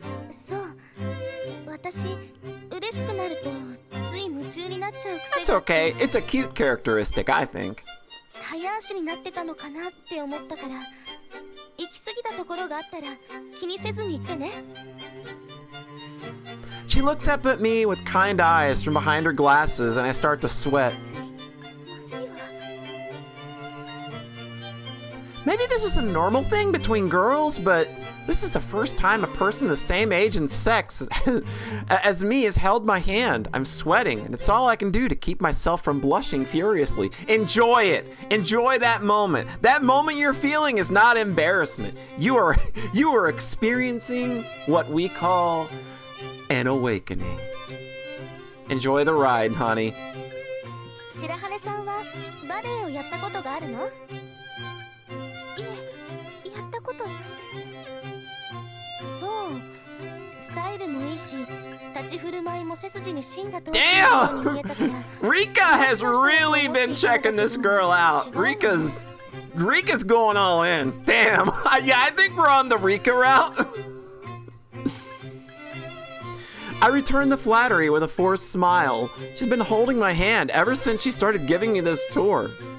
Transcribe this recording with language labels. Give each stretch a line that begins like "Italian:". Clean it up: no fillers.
Japanese: そう、私嬉しくなるとつい夢中になっちゃう癖
English: That's
Japanese: が
English: okay. It's a cute characteristic, I think.
Japanese: 早足になってたのかなって思ったから、行き過ぎたところがあったら気にせずに言ってね。
English: She looks up at me with kind eyes from behind her glasses, and I start to sweat.
Japanese: まずいわ。
English: Maybe this is a normal thing between girls, but this is the first time a person the same age and sex as me has held my hand. I'm sweating, and it's all I can do to keep myself from blushing furiously. Enjoy it. Enjoy that moment. That moment you're feeling is not embarrassment. You are experiencing what we call an awakening. Enjoy the ride, honey.
Japanese: 白羽さんはバレエをやったことがあるの？いえ、やったことないです。そう、スタイルもいいし、立ち振る舞いも背筋に芯が通っているように見えたから。
English: Rika has really been checking this girl out. Rika's going all in. Damn. Yeah, I think we're on the Rika route. I returned the flattery with a forced smile. She's been holding my hand ever since she started giving me this tour.